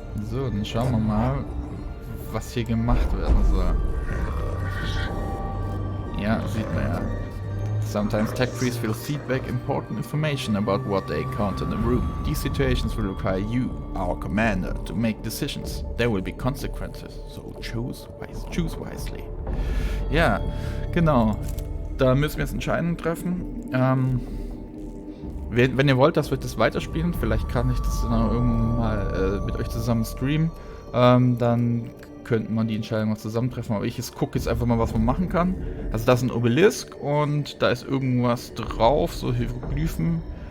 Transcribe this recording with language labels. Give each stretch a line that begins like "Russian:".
German: So, dann schauen wir mal, was hier gemacht werden soll. Ja, sieht man ja.
English: Sometimes tech priests will feedback important information about what they encounter in the room. These situations will require you, our commander, to make decisions. There will be consequences, so choose wisely.
German: Ja, genau. Da müssen wir jetzt Entscheidungen treffen. Wenn ihr wollt, dass wir das weiterspielen, vielleicht kann ich das dann irgendwann mal mit euch zusammen streamen, dann könnte man die Entscheidung noch zusammentreffen. Aber ich gucke jetzt einfach mal, was man machen kann. Also da ist ein Obelisk und da ist irgendwas drauf, so Hieroglyphen.